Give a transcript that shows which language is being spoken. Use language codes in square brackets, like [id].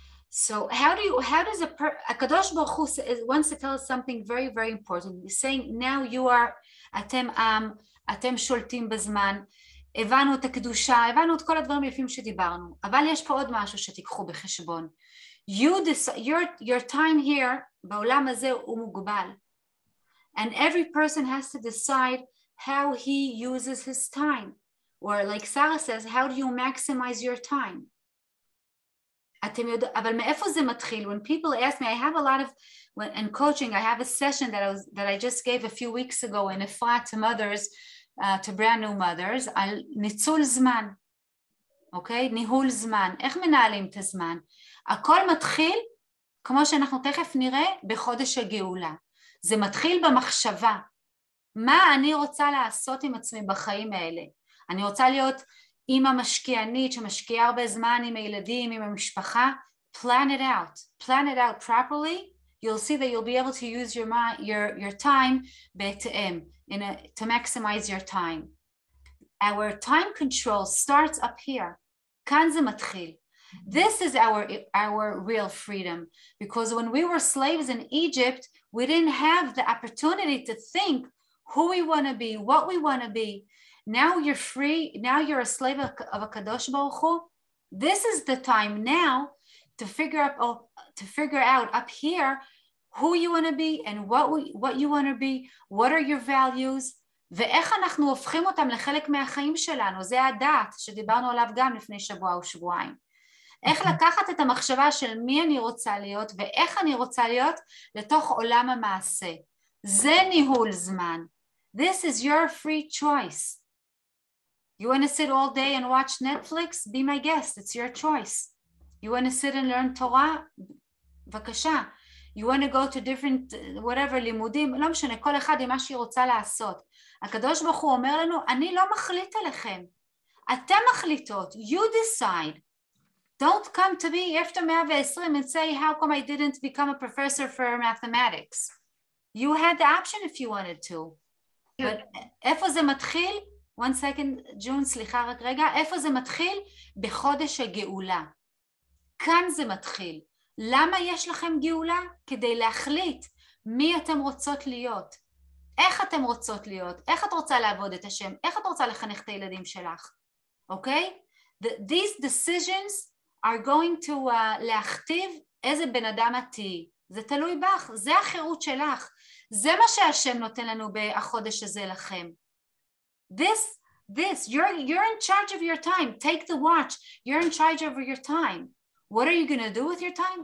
[en] So how does Akadosh Baruch Hu wants to tell us something very, very important. [he] He's saying now you are, אתם שולטים בזמן, הבנו את הקדושה, הבנו את כל הדברים היפים שדיברנו, אבל יש פה עוד משהו שתיקחו בחשבון. your time here בעולם הזה הוא מוגבל. [en] And every person has to decide how he uses his time. Or like Sarah says, how do you maximize your time? אבל מאיפה זה מתחיל? When people ask me, I have a lot of, in coaching, I have a session that I just gave a few weeks ago in Efrat to mothers, to brand new mothers, על ניצול זמן. [he] אוקיי? ניהול זמן. איך מנהלים את הזמן? הכל מתחיל, כמו שאנחנו תכף נראה, בחודש הגאולה. זה מתחיל במחשבה. מה אני רוצה לעשות עם עצמי בחיים האלה? אני רוצה להיות אימא משקיענית שמשקיעה הרבה זמן עם הילדים, עם המשפחה. [en] Plan it out properly. You'll see that you'll be able to use your time בהתאם, to maximize your time. Our time control starts up here. כאן זה מתחיל. This is our real freedom, because when we were slaves in Egypt, we didn't have the opportunity to think who we want to be, what we want to be. Now you're free. Now you're a slave of a Kadosh Baruch Hu. This is the time now to figure out up here who you want to be and what you want to be. What are your values? [he] ואיך אנחנו הופכים אותם לחלק מהחיים שלנו. זה הדעת שדיברנו עליו גם לפני שבוע או שבועיים. איך לקחת את המחשבה של מי אני רוצה להיות ואיך אני רוצה להיות לתוך עולם המעשה. זה ניהול זמן. [en] This is your free choice. You want to sit all day and watch Netflix? Be my guest. It's your choice. You want to sit and learn Torah? בבקשה. You want to go to different, whatever, לימודים? [he] לא משנה, כל אחד עם מה שהיא רוצה לעשות. הקדוש ברוך הוא אומר לנו, אני לא מחליט עליכם. אתם מחליטות. You decide. [en] Don't come to me after 120 and say, how come I didn't become a professor for mathematics? You had the option if you wanted to. [he] But איפה זה מתחיל? One second, June, סליחה רק רגע. איפה זה מתחיל? בחודש הגאולה. כאן זה מתחיל. למה יש לכם גאולה? כדי להחליט מי אתם רוצות להיות. איך אתם רוצות להיות? איך את רוצה לעבוד את השם? איך את רוצה לחנך את הילדים שלך? אוקיי? [en] These decisions are going to להכתיב איזה בן אדם את תהיי. [he] זה תלוי בך, זה החירות שלך. זה מה שהשם נותן לנו בחודש הזה לכם. [en] You're in charge of your time. Take the watch. You're in charge over your time. What are you going to do with your time?